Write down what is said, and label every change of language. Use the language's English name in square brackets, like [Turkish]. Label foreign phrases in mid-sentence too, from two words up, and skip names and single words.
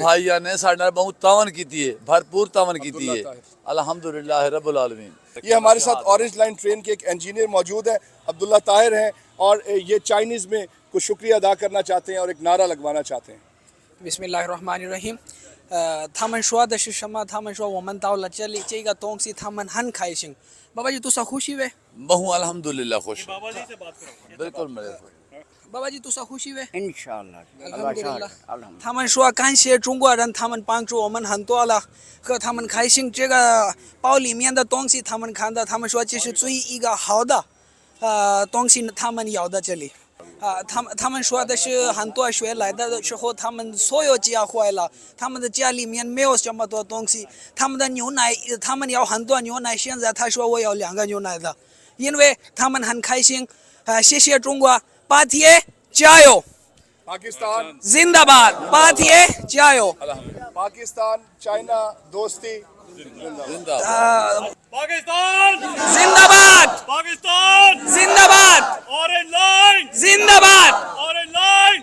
[Punjabi] بھائیاں نے ساڈے نال بہت تعاون کی ہے, بھرپور تعاون کی ہے [Arabic] الحمدللہ رب العالمین. [Urdu] یہ ہمارے ساتھ اورنج لائن ٹرین کے ایک انجینئر موجود ہیں, عبداللہ طاہر ہیں, اور یہ چائنیز میں کچھ شکریہ ادا کرنا چاہتے ہیں اور ایک نعرہ لگوانا چاہتے ہیں. [Arabic] بسم اللہ الرحمن الرحیم. [Chinese] 他们说的是什么？他们说我们到了这里，这个东西他们很开心。 [Punjabi] بابا جی تسا خوشی وے؟ بہو الحمدللہ خوش. [Urdu] بابا جی سے بات کرو. بالکل میرے [Punjabi] بابا جی تسا خوشی وے؟ Inshallah. [Chinese] alhamdulillah 他们说感谢中国人，他们帮助我们很多了，和他们开心。这个包里面的东西他们看到，他们说这是最一个好的东西，他们要的这里。他们说的是很多水来的时候，他们所有家坏了，他们的家里面没有这么多东西，他们的牛奶，他们要很多牛奶，现在他说我要2个牛奶的，因为他们很开心。谢谢中国，巴铁加油！ [Urdu] پاکستان زندہ باد، باتھیے جایو. پاکستان چائنا دوستی پاکستان زندہ باد، پاکستان زندہ باد، اورنج لائن زندہ باد، اورنج لائن